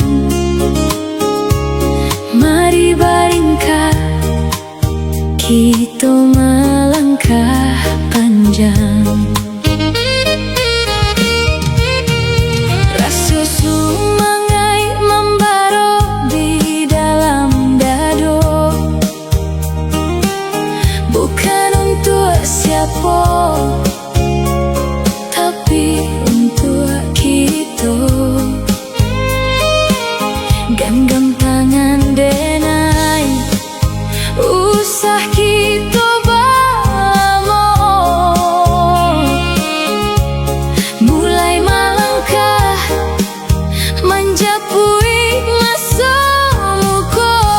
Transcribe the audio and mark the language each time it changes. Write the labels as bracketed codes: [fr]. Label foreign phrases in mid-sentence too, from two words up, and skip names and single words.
[min] Mari baringkah kita melangkah panjang. Rasa sumangai membaro di dalam dado, [id] bukan untuk siapa, tapi untuk kita. [min] Genggam tangan denai, usah kita bamo, mulai melangkah menjapui masa muka.